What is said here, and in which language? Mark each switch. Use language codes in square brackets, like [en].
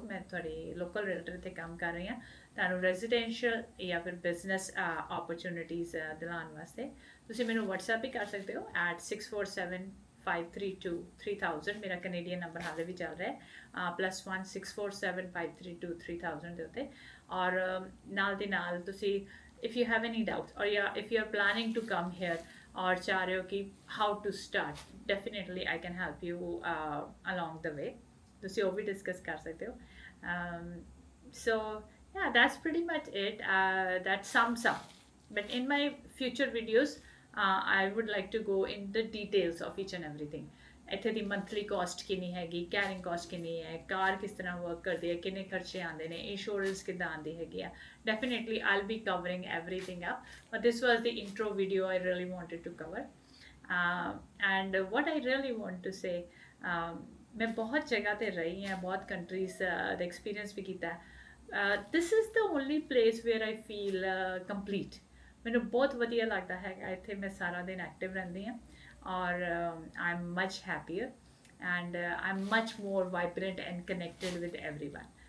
[pa] ਮੈਂ ਤੁਹਾਡੀ ਲੋਕਲ ਰੀਲਟਰ 'ਤੇ ਕੰਮ ਕਰ ਰਹੀ ਹਾਂ, ਤੁਹਾਨੂੰ ਰੈਜ਼ੀਡੈਂਸ਼ੀਅਲ ਜਾਂ ਫਿਰ ਬਿਜ਼ਨਸ ਓਪਰਚੁਨਿਟੀਜ਼ ਦਿਲਾਉਣ ਵਾਸਤੇ। ਤੁਸੀਂ ਮੈਨੂੰ ਵਟਸਐਪ ਵੀ ਕਰ ਸਕਦੇ ਹੋ @6475323000। ਮੇਰਾ ਕੈਨੇਡੀਅਨ ਨੰਬਰ ਹਾਲੇ ਵੀ ਚੱਲ ਰਿਹਾ ਹੈ, +1 6475323000 ਦੇ ਉੱਤੇ। ਔਰ ਨਾਲ ਦੇ ਨਾਲ ਤੁਸੀਂ [en] if you have any doubts, or yeah, if you are planning to come here or [pa] ਚਾਹ ਰਹੇ ਹੋ ਕਿ [en] how to start, definitely I can help you along the way. [pa] ਤੁਸੀਂ ਉਹ ਵੀ ਡਿਸਕਸ ਕਰ ਸਕਦੇ ਹੋ। [en] So yeah, that's pretty much it. That sums up. But in my future videos, I would like to go in the details of each and everything. [pa] ਇੱਥੇ ਦੀ monthly caste ਕਿੰਨੀ ਹੈਗੀ, carrying caste ਕਿੰਨੀ ਹੈ, ਕਾਰ ਕਿਸ ਤਰ੍ਹਾਂ ਵਰਕ ਕਰਦੀ ਹੈ, ਕਿੰਨੇ ਖਰਚੇ ਆਉਂਦੇ ਨੇ, ਇੰਸ਼ੋਰੈਂਸ ਕਿੱਦਾਂ ਆਉਂਦੀ ਹੈਗੀ ਆ। [en] Definitely I'll be covering everything up, but this was the intro video I really wanted to cover. And what I really want to say, [pa] ਮੈਂ ਬਹੁਤ ਜਗ੍ਹਾ ਤੇ ਰਹੀ ਹਾਂ, ਬਹੁਤ ਕੰਟਰੀਜ਼ ਦਾ ਐਕਸਪੀਰੀਅੰਸ ਵੀ ਕੀਤਾ। [en] This is the only place where I feel complete. [pa] ਮੈਨੂੰ ਬਹੁਤ ਵਧੀਆ ਲੱਗਦਾ ਹੈਗਾ ਇੱਥੇ, ਮੈਂ ਸਾਰਾ ਦਿਨ ਐਕਟਿਵ ਰਹਿੰਦੀ ਹਾਂ, ਔਰ [en] I am much happier, and I am much more vibrant and connected with everyone.